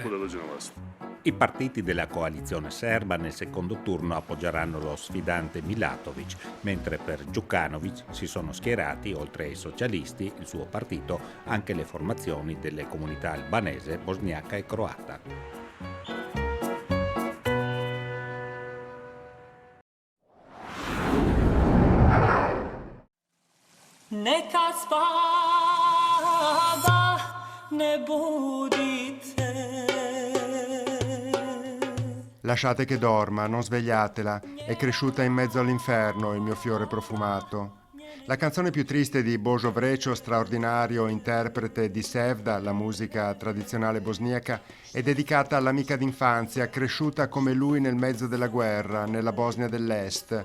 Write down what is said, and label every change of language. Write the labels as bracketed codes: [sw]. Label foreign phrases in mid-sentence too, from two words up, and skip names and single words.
[it] I partiti della coalizione serba nel secondo turno appoggeranno lo sfidante Milatović, mentre per Đukanović si sono schierati, oltre ai socialisti, il suo partito, anche le formazioni delle comunità albanese, bosniaca e croata. [bs] Neka spava, ne budite. [it] Lasciate che dorma, non svegliatela, è cresciuta in mezzo all'inferno il mio fiore profumato. La canzone più triste di Božo Vrećo, straordinario interprete di Sevda, la musica tradizionale bosniaca, è dedicata all'amica d'infanzia, cresciuta come lui nel mezzo della guerra, nella Bosnia dell'Est.